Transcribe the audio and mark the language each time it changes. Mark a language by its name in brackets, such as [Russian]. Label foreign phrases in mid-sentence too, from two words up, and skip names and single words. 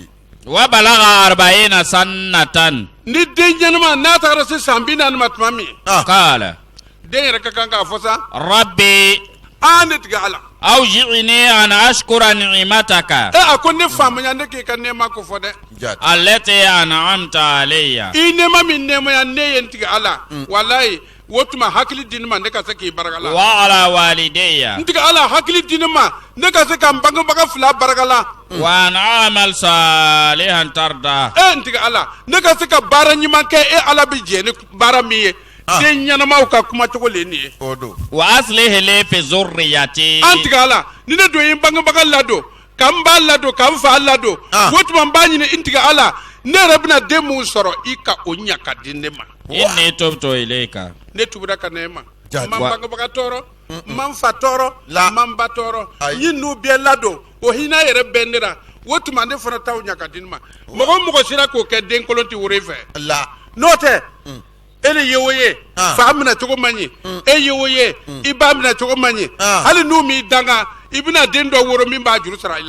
[Arabic] و بلغ 40 سنة [Bambara] ni den ɲɛnama n'a tagara se san 40 ma tuma min qala den yɛrɛ ka kan k'a fɔ sa rabbi ne tigɛ ala [Arabic] أوزعني أن أشكر نعمتك [Bambara] a ko ne faamaya ne k'i ka nɛɛma ko fɔ dɛ [Arabic] التي أنعمت علي [Bambara] i nɛɛma min nɛɛmaya ne ye n tigɛ ala walayi o tuma hakili di ne ma ne ka se k'i barakala [Arabic] و على والدي [Bambara] n tigɛ ala hakili di ne ma ne ka se ka n bangebaga fila barakala [Arabic] و أن أعمل صالحا ترضاه [Bambara] n tigɛ ala ne ka se ka baara ɲuman kɛ ala bi jɛ ni baara min ye den ɲɛnamaw ka kuma cogo le nin ye [Arabic] و أصلح لي في ذريتي [Bambara] an tigɛ ala ni ne don ye n bangebaga ladon ka n ba ladon ka n fa ladon o tuma n b'a ɲini n tigɛ ala ne yɛrɛ bɛna den mun sɔrɔ i ka o ɲa ka di ne ma [Arabic] إني تبت إليك [Bambara] ne tubira ka ne ma n man bangebaga tɔɔrɔ n man fa tɔɔrɔ n man ba tɔɔrɔ n ye n'u bɛɛ ladon o hinɛ yɛrɛ bɛ ne la o tuma ne fana t'aw ɲa ka di ne ma mɔgɔ mɔgɔ sera k'o kɛ den kolon tɛ woro fɛ n'o tɛ e le ye o ye fa minɛ cogo man ɲi e ye o ye i ba minɛ cogo man ɲi hali n'u m'i danga i bɛna den dɔ woro min b'a juru sara i la